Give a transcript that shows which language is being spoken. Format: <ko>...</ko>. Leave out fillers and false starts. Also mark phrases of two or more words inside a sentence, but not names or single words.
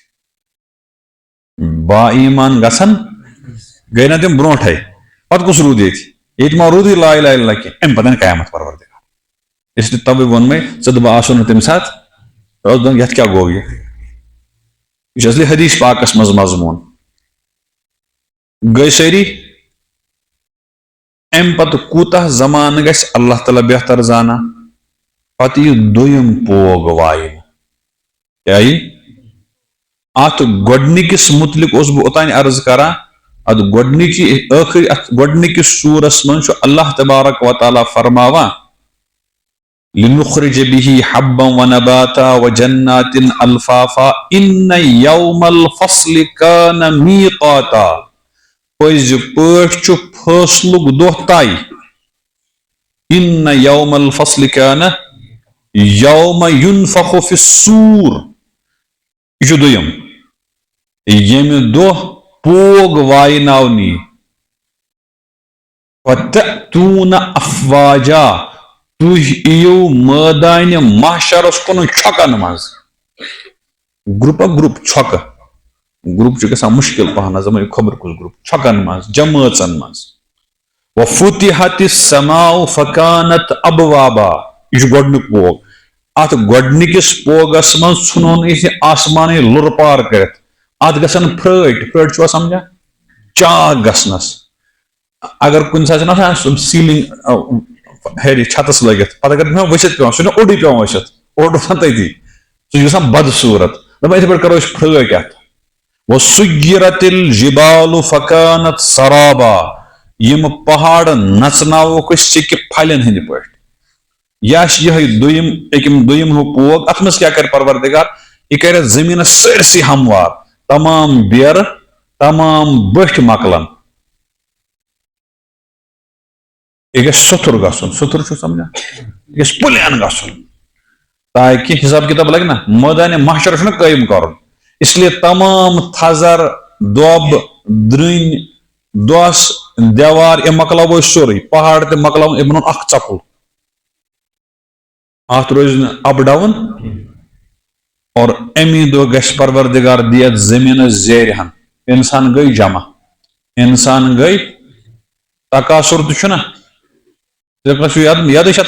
<ks>با ایٖمان گژھن گٔے نہ تِم برونٛٹھے پتہٕ کُس روٗد ییٚتہِ ما روٗدٕے</ks> <ar>لا اِلہَ اِلَّا اللہ</ar> <ks>کینٛہہ اَمہِ پتہٕ قیامت پروردگار</ks> <ur>اس لیے</ur> <ks>تَوَے ووٚن مےٚ ژٕ دَپہٕ آسو نہٕ تَمہِ ساتہٕ اوس دَپان یَتھ کیٛاہ گوٚو یہِ چھُ اصلی حدیٖث پاکس منٛز مضموٗن گٔے سٲری اَمہِ پتہٕ کوٗتاہ زمانہٕ گژھِ اللہ تعالیٰ بہتر زانان پتہٕ یی دوٚیِم پوگ واینہٕ کیٛاہ یی اتھ گۄڈنِکِس مُتعلِق اوسُس بہٕ اوٚتانۍ عرض کران اتھ گۄڈنِچی ٲخٕری اتھ گۄڈنِکِس سوٗرس منٛز چھُ اللہ تبارک و تعالیٰ فرماوان</ks> <ar>لِنُخرِجَ بِهِ حَبًّا وَنَبَاتًا وَجَنَّاتٍ أَلْفَافًا إِنَّ يَوْمَ الْفَصْلِ كَانَ مِيقَاتًا</ar> <ks>پٔزۍ پٲٹھۍ چھُ فٲصلُک دۄہ طے</ks> <ar>إِنَّ يَوْمَ الْفَصْلِ كَانَ يَوْمَ يُنفَخُ فِي الصُّورِ</ar> <ks>یہ چھُ دوٚیِم ییٚمہِ دۄہ پوگ وایناونہٕ یی</ks> <ar>وَتَأْتُونَ أَفْوَاجًا</ar> <ks>تُہۍ یِیِو مٲدانہِ محشرس کُن چھۄکن منٛز گرُپا گرُپ چھۄکہٕ گرُپ چھُ گژھان مُشکِل پہن دَپان خبر کُس گرُپ چھۄکن منٛز جمٲژن منٛز</ks> <ar>وَفُتِحَتِ السَّماءُ فَكَانَتْ أَبْوابًا</ar> <ks>یہِ چھُ گۄڈنیُک پوگ اتھ گۄڈنِکِس پوگس منٛز ژھُنون أسۍ آسمانے لُرٕ پار کٔرِتھ اتھ گژھن پھرٲٹۍ چھُوا سمجھان چاک گژھنس اگر کُنہِ ساتہٕ چھُنہ آسان سیٖلِنگ ہیرِ چھتس لٲگِتھ پتہٕ اگر ؤسِتھ پیٚوان سُہ چھُنہ اوٚڑُے پیٚوان ؤسِتھ اوٚڑ وۄتھان تٔتی سُہ چھُ گژھان بدصوٗرت دپان یِتھٕے پٲٹھۍ کرو أسۍ پھرٲٹۍ اتھ</ks> <ar>وَسُيِّرَتِ الْجِبَالُ فَكَانَتْ سَرَابًا</ar> <ks>یِم پہاڑ نژناووکھ أسۍ سِکہِ پھلٮ۪ن ہٕنٛدِ پٲٹھۍ یا چھِ یِہوے دوٚیِم ہیوٗ پوگ اتھ منٛز کیٛاہ کرِ پروردگار یہِ کرِ اتھ زٔمیٖنس سٲرسٕے ہموار تمام بیرٕ تمام بٔٹھۍ مۄکلن یہ گژھِ سُتھُر گژھُن سُتھُر چھُو سمجھان یہِ گژھِ پٕلین گژھُن تاکہِ حساب کِتاب لگہِ نا مٲدانہِ محشر چھُنہ قٲیِم کرُن</ks> <ur>اس لیے</ur> <ks>تمام تھزر دۄب درٕنۍ دۄس دیوار یہِ مۄکلاوو أسۍ سورُے پہاڑ تہِ مۄکلاوُن یہِ بنوٚو اکھ ژۄپُل اتھ روزِ نہٕ</ks> <en>up down</en> <ks>اور امی دۄہ گژھِ پروردگار دی اتھ زٔمیٖنس زیرِ ہن انسان گٔے جمع انسان گٔے تقاصُر تہِ چھُنہ یادٕے چھا</ks>